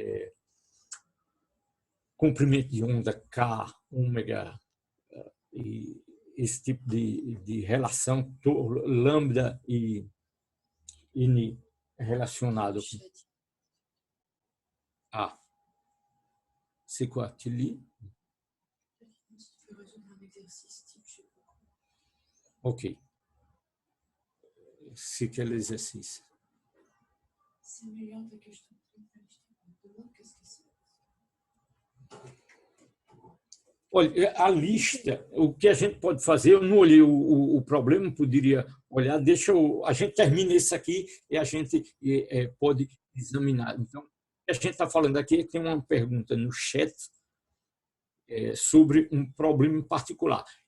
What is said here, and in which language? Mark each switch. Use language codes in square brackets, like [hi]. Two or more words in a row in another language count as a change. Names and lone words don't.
[pt] comprimento de onda, K, ômega, e esse tipo de relação, lambda e N relacionado a [fr] c'est quoi, tu lis? [pt] Ok. [fr] C'est quel exercice? [pt] C'est melhor do que eu estou tentando. [fr] Qu'est-ce que c'est? [pt] Olha, a lista, o que a gente pode fazer, eu não olhei o problema, poderia olhar, a gente termina isso aqui e a gente pode examinar. Então, o que a gente está falando aqui, tem uma pergunta no chat sobre um problema em particular.